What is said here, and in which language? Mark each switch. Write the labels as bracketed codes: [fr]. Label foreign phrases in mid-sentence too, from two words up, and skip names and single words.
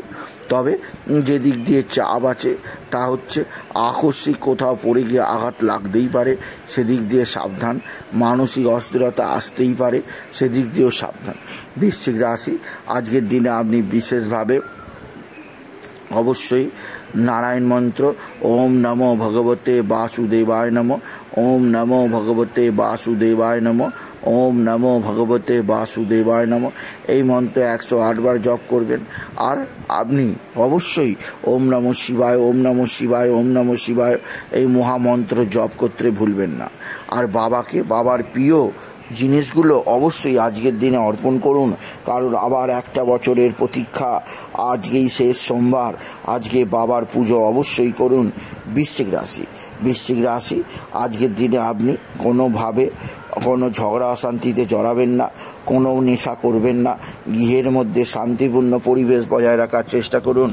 [bn] তবে যে দিক দিয়ে চাপ আছে তা হচ্ছে আকস্মিক কোথাও পড়ে গিয়ে আঘাত লাগতেই পারে, সেদিক দিয়ে সাবধান। মানসিক অস্থিরতা আসতেই পারে, সেদিক দিয়েও সাবধান। বৃশ্চিক রাশি আজকের দিনে আপনি বিশেষভাবে অবশ্যই নারায়ণ মন্ত্র [sa] ॐ नमो भगवते वासुदेवाय नमः, ॐ नमो भगवते वासुदेवाय नमः, ॐ नमो भगवते वासुदेवाय नमः, [bn] এই মন্ত্র 108 বার জপ করবেন। আর আপনি অবশ্যই [sa] ॐ नमः शिवाय, ॐ नमः शिवाय, ॐ नमः शिवाय [bn] এই মহামন্ত্র জপ করতে ভুলবেন না। আর বাবাকে বাবার প্রিয় জিনিসগুলো অবশ্যই আজকের দিনে অর্পণ করুন, কারণ আবার একটা বছরের প্রতীক্ষা। আজকেই শেষ সোমবার, আজকে বাবার পুজো অবশ্যই করুন। বৃশ্চিক রাশি, বৃশ্চিক রাশি আজকের দিনে আপনি কোনোভাবে কোনো ঝগড়া অশান্তিতে জড়াবেন না, কোনো নেশা করবেন না, গৃহের মধ্যে শান্তিপূর্ণ পরিবেশ বজায় রাখার চেষ্টা করুন।